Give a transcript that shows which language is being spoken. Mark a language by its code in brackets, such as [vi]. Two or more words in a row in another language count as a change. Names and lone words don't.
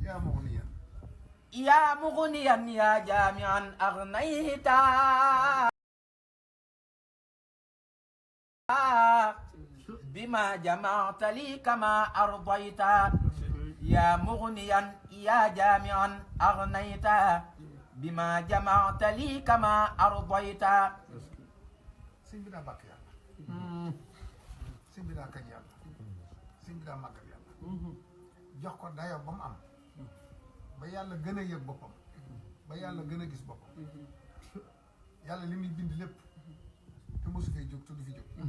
[ar] يا مغنيا يا جامعا أغنيت بما جمعت لي كما أرضيت يا مغنيا يا جامعا أغنيت بما جمعت لي كما أرضيت [wo] sëñ bi daa bàkk yàlla sëñ bi daa kañ yàlla sëñ bi daa màggal yàlla jox ko dayo ba mu am ba yàlla gën a yëg boppam ba yàlla gën a gis boppam yàlla li muy bind lépp te mosu fee jóg te du fi jóg